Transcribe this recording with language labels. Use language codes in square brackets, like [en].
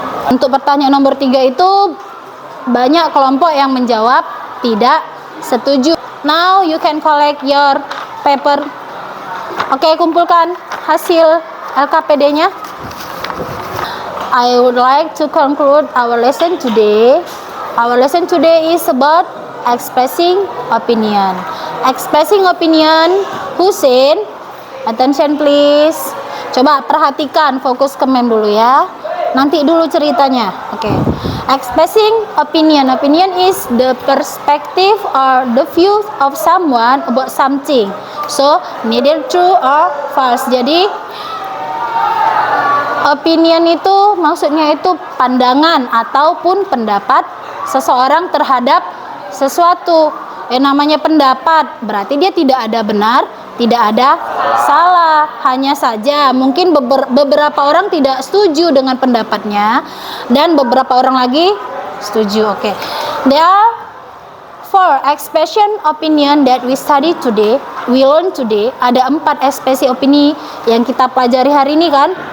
[id] Untuk pertanyaan nomor 3 itu banyak kelompok yang menjawab tidak setuju. [en] Now you can collect your paper. [id] Oke, kumpulkan hasil LKPD-nya. [en] I would like to conclude our lesson today. Our lesson today is about expressing opinion. Expressing opinion, Husin, attention please. [id] Coba perhatikan, fokus ke Mem dulu ya. Nanti dulu ceritanya. Oke. [en] Expressing opinion. Opinion is the perspective or the view of someone about something. So, neither true or false. [id] Jadi, opinion itu maksudnya itu pandangan ataupun pendapat seseorang terhadap sesuatu. Namanya pendapat, berarti dia tidak ada benar, tidak ada salah. Hanya saja mungkin beberapa orang tidak setuju dengan pendapatnya dan beberapa orang lagi setuju. Oke. [en] There are 4 expression opinion that we study today. We learn today. [id] Ada 4 ekspresi opini yang kita pelajari hari ini kan?